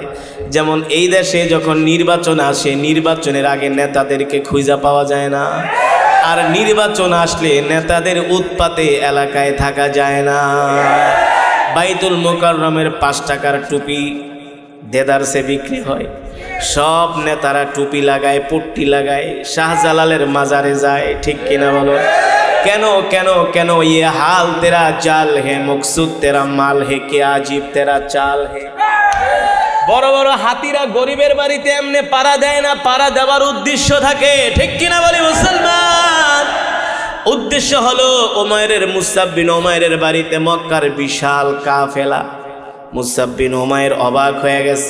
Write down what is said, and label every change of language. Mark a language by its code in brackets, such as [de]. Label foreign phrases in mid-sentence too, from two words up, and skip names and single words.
[bn] যেমন এই দেশে যখন নির্বাচন আসে, নির্বাচনের আগে নেতাদেরকে খুঁজে পাওয়া যায় না, আর নির্বাচন আসলে নেতাদের উৎপাতে এলাকায় থাকা যায় না। বাইতুল মুকাররমের 5 টাকার টুপি দেদারসে বিক্রি হয়, সব নেতারা টুপি লাগায়, পট্টি লাগায়, শাহজালালের মাজারে যায়, ঠিক কিনা বলো? কেন কেন কেন? [ur] ये हाल तेरा चाल है, मकसूद तेरा माल है, क्या अजीब तेरा चाल है। [bn] বড় বড় হাতিরা গরিবের বাড়িতে এমনি পাড়া দেয় না, পাড়া দেওয়ার উদ্দেশ্য থাকে, ঠিক কিনা বলি মুসলমান? উদ্দেশ্য হলো উমাইরের, মুসআব বিন উমাইরের বাড়িতে মক্কার বিশাল কাফেলা। মুসআব বিন উমাইর অবাক হয়ে গেছে।